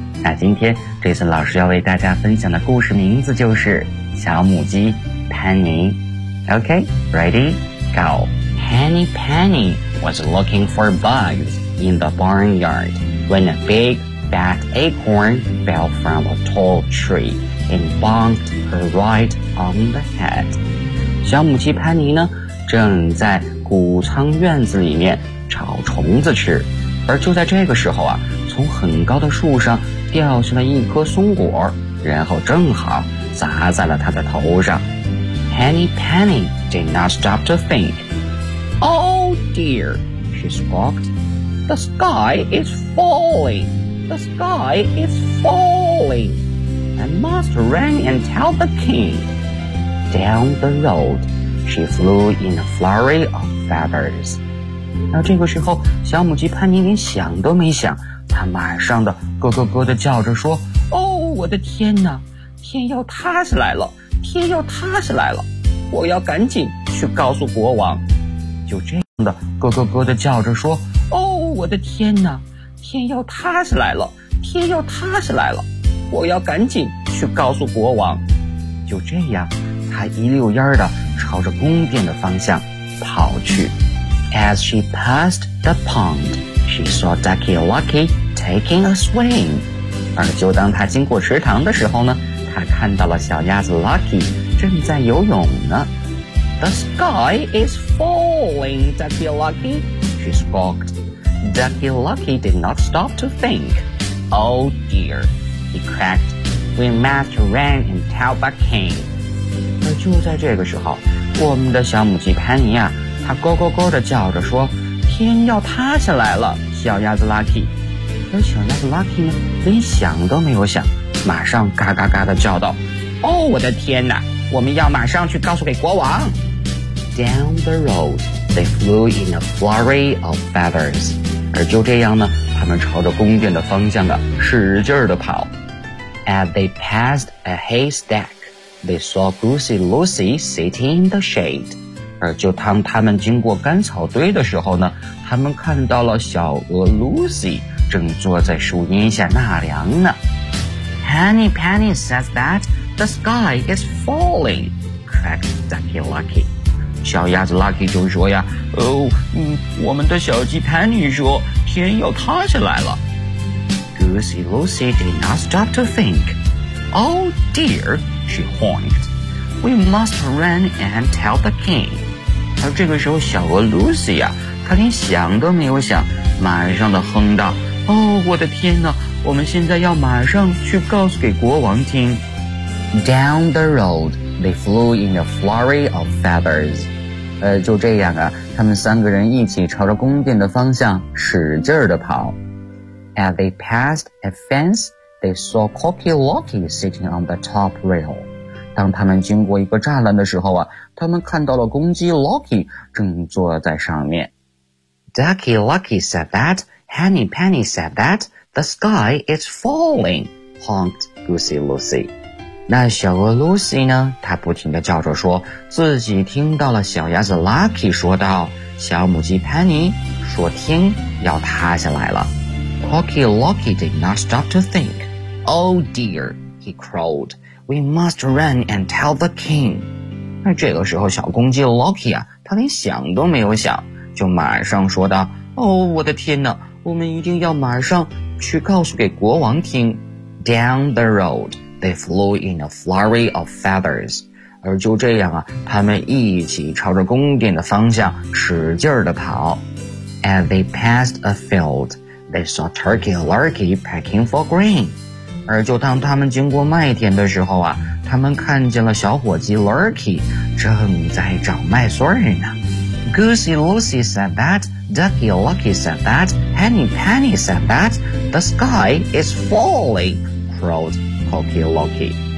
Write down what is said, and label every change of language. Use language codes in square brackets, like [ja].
[zh] 那今天 Jason 老师要为大家分享的故事名字就是小母鸡 Penny. [en] Okay, ready? Go. Henny Penny was looking for bugs in the barnyard when a big,That acorn fell from a tall tree and bonked her right on the head. [zh] 小母鸡潘妮呢，正在谷仓院子里面找虫子吃。而就在这个时候啊，从很高的树上掉下了一颗松果，然后正好砸在了她的头上。 [en] Henny Penny did not stop to think. Oh dear, she squawked. The sky is falling. The sky is falling. I must run and tell the king. Down the road, she flew in a flurry of feathers. [zh] 那这个时候，小母鸡潘妮连想都没想，她马上的咯咯咯的叫着说：“哦，我的天哪！天要塌下来了，天要塌下来了！我要赶紧去告诉国王。” 就这样的咯咯咯的叫着说：“哦，我的天哪！” 天要塌下来了，天要塌下来了，我要赶紧去告诉国王。就这样，他一溜烟的朝着宫殿的方向跑去。 [en] As she passed the pond, she saw Ducky Lucky taking a swing. [zh] 而就当他经过池塘的时候呢，他看到了小鸭子 Lucky 正在游泳呢。 [en] The sky is falling, Ducky Lucky, she squawked. Ducky Lucky did not stop to think. Oh dear, he cracked. We must run and tell the king. [zh] 而就在这个时候，我们的小母鸡潘妮啊，她咯咯咯地叫着说：“天要塌下来了，小鸭子 Lucky。” 而小鸭子 Lucky 呢，连想都没有想，马上嘎嘎嘎地叫道：“ 哦，我的天哪！我们要马上去告诉给国王。” [en] Down the road. They flew in a flurry of feathers. [zh] 而就这样呢，他们朝着宫殿的方向啊，使劲地跑。 [en] As they passed a haystack, they saw Goosey Lucy sitting in the shade. [zh] 而就当他们经过干草堆的时候呢，他们看到了小鹅 Lucy 正坐在树荫下纳凉呢。 [en] Henny Penny says that The sky is falling, cracked Ducky Lucky. [zh] 小鸭子 Lucky 就说呀，哦，我们的小鸡 Penny 说天要塌下来了。 [en] Goosey Lucy did not stop to think. Oh dear, she honked. We must run and tell the king. [zh] 而这个时候小鹅 Lucy 呀，她连想都没有想，马上的哼道，哦，我的天哪，我们现在要马上去告诉给国王听。 [en] Down the road, they flew in a flurry of feathers. [zh] 就这样啊，他们三个人一起朝着宫殿的方向使劲地跑。 [en] As they passed a fence, they saw Cocky Locky sitting on the top rail. [zh] 当他们经过一个栅栏的时候啊，他们看到了公鸡 Locky 正坐在上面。 [en] Ducky Lucky said that, Henny Penny said that, the sky is falling, honked Goosey Lucy. [zh] 那小鹅 Lucy 呢，她不停地叫着说，自己听到了小鸭子 Lucky 说道，小母鸡 Penny 说天要塌下来了。 [en] Cocky Locky did not stop to think. Oh dear, he crowed, we must run and tell the king. [zh] 那这个时候小公鸡 Lucky 啊，他连想都没有想，就马上说道，哦，我的天哪，我们一定要马上去告诉给国王听。 [en] Down the road, they flew in a flurry of feathers. [zh] 而就这样啊，他们一起朝着宫殿的方向使劲地跑。 [en] As they passed a field, they saw Turkey Lurkey pecking for grain. [zh] 而就当他们经过麦田的时候啊，他们看见了小伙计 Lurkey 正在找麦穗呢。 [en] Goosey Lucy said that, Ducky Lucky said that, Henny Penny said that, the sky is falling, crowed Cocky Locky.